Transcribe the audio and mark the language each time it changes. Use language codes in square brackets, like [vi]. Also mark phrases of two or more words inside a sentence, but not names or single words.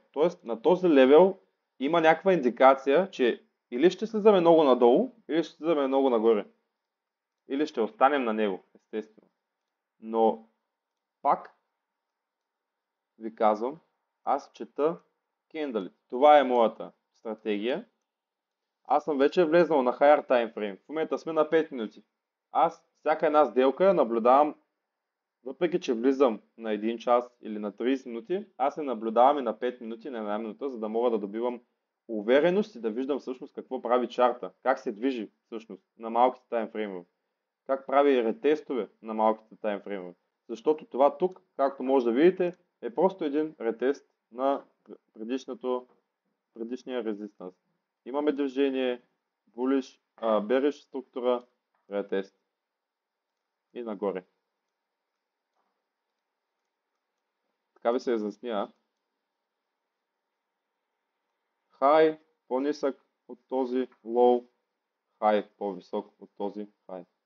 [bg] Тоест на този левел има някаква индикация, че или ще слизаме много надолу, или ще слизаме много нагоре. Или ще останем на него, естествено. Но пак ви казвам, аз чета кендалите. Това е моята стратегия. Аз съм вече влезнал на [en] higher time frame. [bg] В момента сме на 5 минути. Аз всяка една сделка наблюдавам, въпреки че влизам на 1 час или на 30 минути, аз се наблюдавам и на 5 минути, на 1 минута, за да мога да добивам увереност и да виждам всъщност какво прави чарта, как се движи всъщност на малките таймфреймове, как прави ретестове на малките таймфреймове. Защото това тук, както може да видите, е просто един ретест на предишния резистанс. Имаме движение, [en] bullish, bearish [bg] структура, ретест и нагоре. Така ви се изясня. High по-нисък от този low, high по-висок от този high.